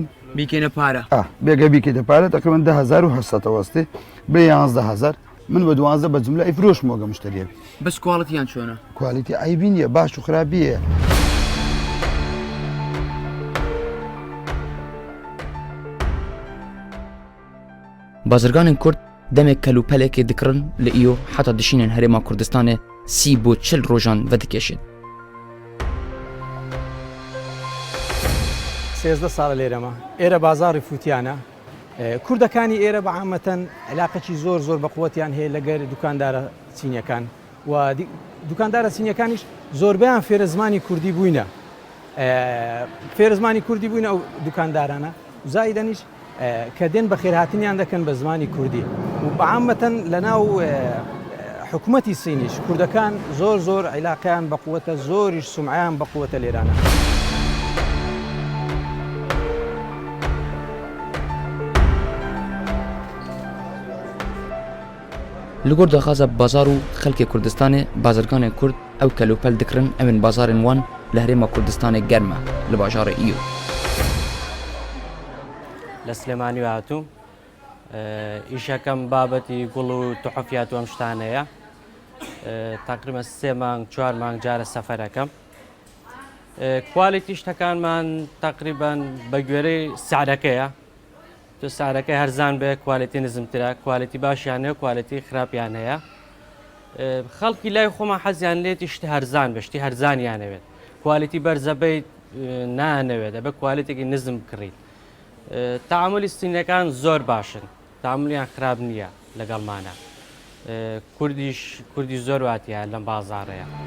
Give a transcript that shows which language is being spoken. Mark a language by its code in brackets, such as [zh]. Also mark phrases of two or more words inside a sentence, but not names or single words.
[ckb] بیکەینە پارە بێگە بیکەیتە پارە تقریبا 10800 وەستێ بێ 11000 من بە 12 بە جملە ئیفرۆشمەوە گە مشتریەک بەس کواڵەتیان چۆنە کوالیتی ئایبی نییە باش و خراپیە [ku] بازرگانên Kurd demek kelûpelekê dikirin li îyo heta dişînên herêma Kurdistanê 30 bû 40 rojan vedikeşin. [ckb] سێزدە ساڵە لێرەمە ئێرە بازاری فوتیانە کوردەکانی ئێرە بە عامەتەن علاقەی زۆر بەقوەتیان هەیە لەگەر دوکاندارە چینیەکان و دوکاندارە چینیەکانیش زۆربیان فێرە زمانی کوردی بووینە فێرە زمانی کوردی بووینە ئەو دوکاندارانە زایدەنیش کە دێن بە خێرهاتنیان دەکەن بە زمانی کوردی و بە عامەتەن لە ناو حکوومەتی سینیش کوردەکان زۆر عیلاقیان بەقوەتە زۆریش سومعیان بەقوەتە لێرانە [ku] Li gor daxwaza bazar û xelkê Kurdistanê bazirganên Kurd ew kelûpel dikirin em ên bazarên wan li herêma Kurdistanê germ e li bajara îyo. [ckb] لە سلێمانی هاتووم ئیشەکەم بابەتی گوڵ و توحفیات و ئەم شتانەیە تقریبا 3 مانگ 4 مانگ جارە سەفەرەکەم کوالیتی شتەکانمان تقریبا بە گوێرەی سعرەکەیە تۆ سعرەکەی هەرزان بێ کوالیتی نزمترە کوالیتی باشیان هەیە کوالیتی خراپیان هەیە خەڵکی لای خۆمان حەزیان لێتی شتی هەرزان بە شتی هەرزانیانەوێت کوالیتی بەرزەبەیت نانەوێت دەبێت کوالیتێکی نزم بکڕیت تعاملی سینەکان زۆر باشن تعاملیان خراپ نییە لەگەڵمانە کوردی زۆر واتیە لەم بازاڕەیە.